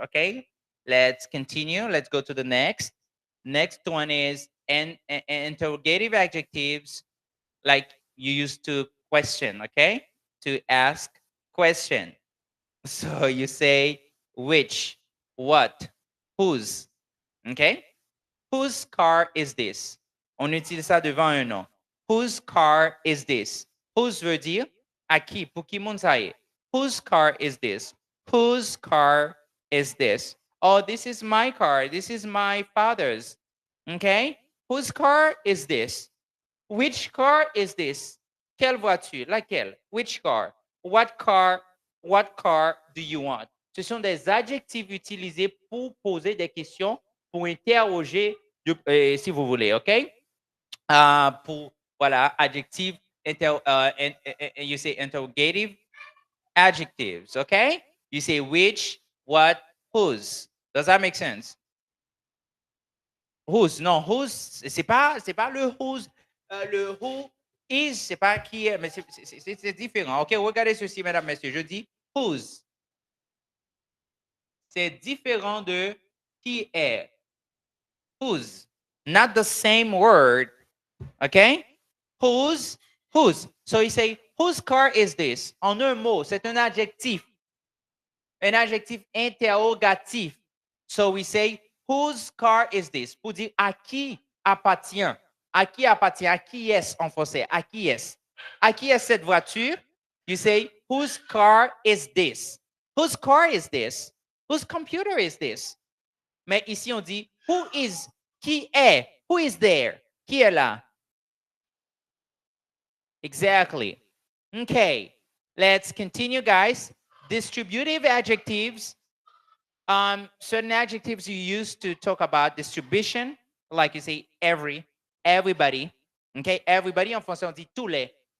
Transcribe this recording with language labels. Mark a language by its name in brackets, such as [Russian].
[English] Okay, let's continue. Let's go to the next. Next one is interrogative adjectives, like you used to question. Okay, to ask question. So you say which, what, whose. Okay, whose car is this? [French] On utilise ça devant un nom. [English] Whose car is this? [French] Whose veut dire à qui, pour qui monde ça est. [English] Whose car is this? Whose car is this? Oh, this is my car. This is my father's. Okay? Whose car is this? Which car is this? [French] Quelle voiture? Laquelle? [English] Which car? What car? What car do you want? [French] Ce sont des adjectifs utilisés pour poser des questions, pour interroger, si vous voulez, OK? Pour, voilà, [English] adjective, and you say interrogative adjectives, OK? You say which, what, whose. Does that make sense? [French] Whose, non, whose, c'est pas le whose, le who is, c'est pas qui est, mais c'est différent. OK, regardez ceci, mesdames, messieurs. Je dis whose. C'est différent de qui est. [English] Whose. Not the same word. OK? Whose, whose. So you say, whose car is this? [French] En un mot, c'est un adjectif. Un adjectif interrogatif. [English] So we say, whose car is this? [French] Pour dire à qui appartient. À qui appartient? À qui est en français? À qui est? À qui est cette voiture? [English] You say, whose car is this? Whose car is this? Whose computer is this? [French] Mais ici, on dit, [English] who is? [French] Qui est? [English] Who is there? [French] Qui est là? [English] Exactly. Okay, let's continue, guys. Distributive adjectives. Certain adjectives you use to talk about distribution, like you say every, everybody. [French] Okay, everybody en français on dit tous les.